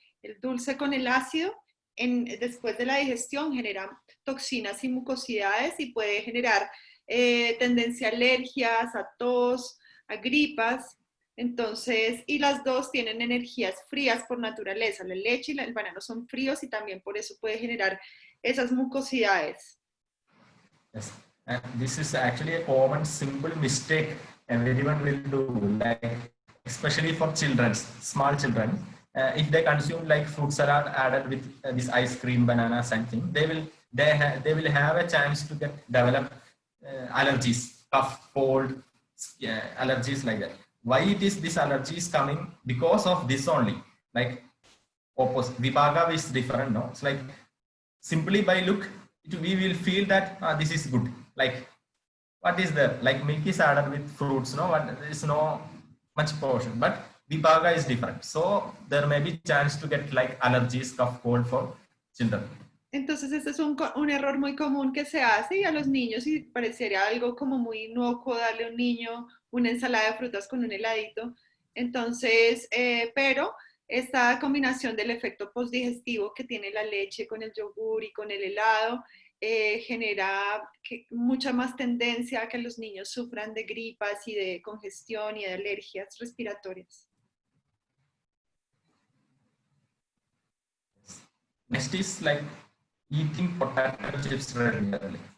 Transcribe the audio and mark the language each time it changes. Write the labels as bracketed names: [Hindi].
[Spanish] El dulce con el ácido después de la digestión genera toxinas y mucosidades y puede generar tendencia a alergias, a tos, a gripas. Entonces, y las dos tienen energías frías por naturaleza. La leche y el banano son fríos y también por eso puede generar esas mucosidades. [English] Yes. And this is actually a common simple mistake everyone will do, like especially for children, small children. If they consume like fruit salad added with this ice cream, banana, something, they will have a chance to develop allergies, cough, cold, allergies like that. Why it is this allergy is coming? Because of this only. Like opposite Vipaga is different, no? It's like simply by look, we will feel that this is good. Like what is there? Like milk is added with fruits, no? There is no much portion, but Vipaga is different. So there may be chance to get like allergies, cough, cold for children. [Spanish] Entonces este es un error muy común que se hace y a los niños, y parecería algo como muy inocuo darle a un niño una ensalada de frutas con un heladito. Entonces, pero esta combinación del efecto postdigestivo que tiene la leche con el yogur y con el helado genera mucha más tendencia a que los niños sufran de gripas y de congestión y de alergias respiratorias. [English] Next is like eating potato chips regularly.